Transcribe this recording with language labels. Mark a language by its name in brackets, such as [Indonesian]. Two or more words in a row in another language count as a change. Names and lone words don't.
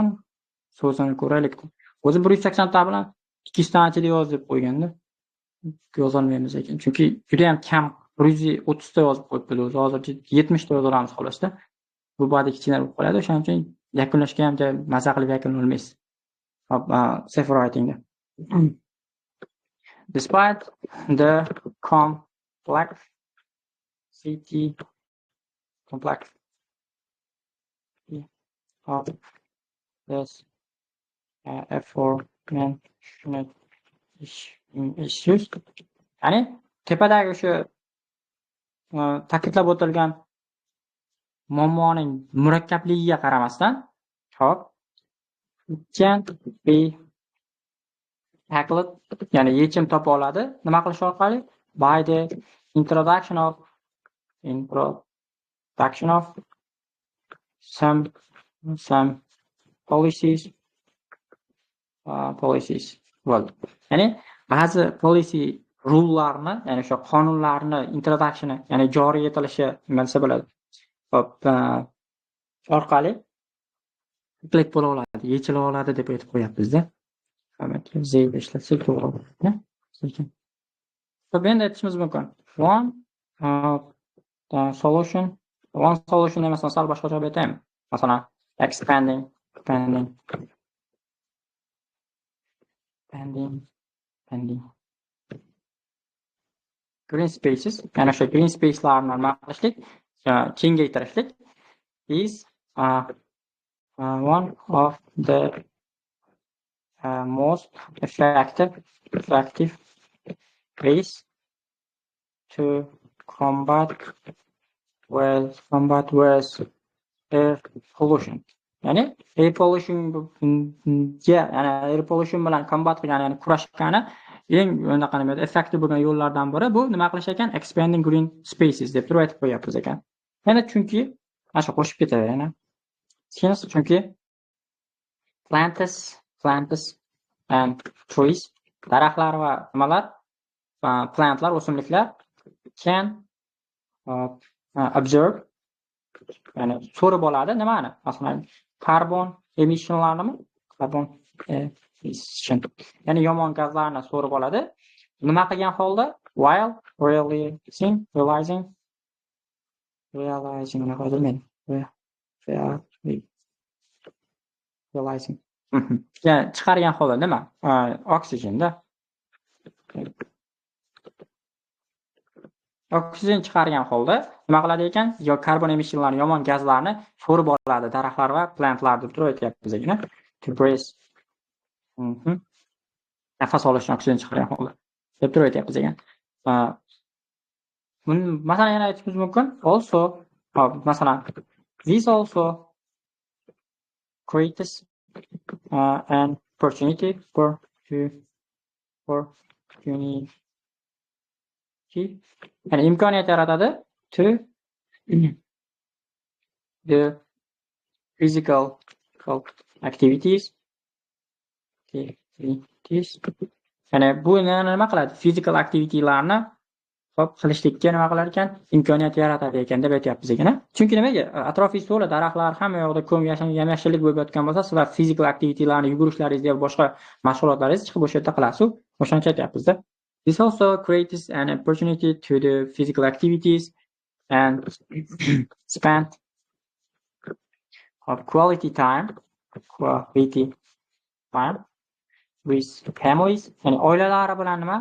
[Uzbek] So'zini ko'raylik. O'zi 180 ta bilan 200 ta ichida yoz deb qo'yganda yozolmaymiz ekan. Chunki juda ham kam 130 ta yozib qo'yibdi o'zi. Hozircha 70 ta yozamiz xolosda. Bu badiiy kichkina bo'lib qoladi. O'shaning uchun yakunlashga ham maza qilib yakunolmaysiz. [English] Safe writingda. Despite the complexity of this aforementioned issues, [Uzbek] ya'ni tepadagi o'sha ta'kidlab o'tilgan muammoning murakkabligiga qaramasdan, hop, [English] can be tackled, [Uzbek] ya'ni yechim topa oladi. Nima qilish orqali? [English] By the introduction of some policies. Well, [Uzbek] ya'ni ba'zi [English] policy rule'larni, [Uzbek] ya'ni o'sha qonunlarni introductioni, ya'ni joriy etilishi nimasi bo'ladi? Hop, orqali taklif bo'la oladi, yechila oladi deb aytib qo'yapmiz-da. Zeyda ishlatsak to'g'ri bo'ladi. Xo'p, endi aytishimiz mumkin. [English] One solution [Uzbek] emasdan sal boshqacha qilib aytaymi. Masalan, [English] expanding green spaces, [Uzbek] ya'ni o'sha [English] green space'larni [Uzbek] nima qilishlik, kengaytirishlik is [English] one of the most effective ways to combat with air pollution. [Uzbek] Ya'ni [English] air pollution [Uzbek] bilan combat qilgan, ya'ni kurashgani eng nima effektiv bo'lgan yo'llardan biri bu nima qilish ekan? [English] Expanding green spaces [Uzbek] deb turib aytib qo'yapmiz ekan. Yana chunki mana shu qo'shib ketaver yana. [English] Chunki plants and trees, [Uzbek] daraxtlar va nimalar, plantlar, o'simliklar [English] can observe, [Uzbek] ya'ni so'rib oladi nimani? Masalan, [English] carbon emissionlarni, [Uzbek] ya'ni yomon gazlarni so'rib oladi. Nima qilgan holda? [English] While realizing [Uzbek] ya'ni chiqargan holda nima? Oksijenda. Oksigen chiqargan holda nima qiladi ekan? Yo [English] karbon emissionlarni, [Uzbek] yomon gazlarni so'rib oladi daraxtlar va plantlar deb turib aytyapmiz ekan. [English] To breathe. [Uzbek] Nafas olishni oksigen chiqargan holda deb turib aytyapmiz ekan. Masalan, yana aytishimiz mumkin. Also, masalan, [English] this also creates an opportunity for [Uzbek] ya'ni imkoniyat yaratadi [English] to the physical activities. [Uzbek] Ya'ni bu nima qiladi? [English] Physical activity'larni [Uzbek] qilishlikka nima qilar ekan? Imkoniyat yaratadi ekan deb aytyapmiz ekan. Chunki nimaga? Atrofingiz to'la daraxtlar, hamma yoqda ko'm yashillik bo'lib yotgan bo'lsa, sizlar [English] physical activity'larni [Uzbek] yugurishlaringiz yoki boshqa mashg'ulotlaringiz chiqib o'sha yerda qilasiz. O'shanga aytyapmiz-da. [English] This also creates an opportunity to the physical activities and spend of quality time with families and [Uzbek] oilalari bilan nima?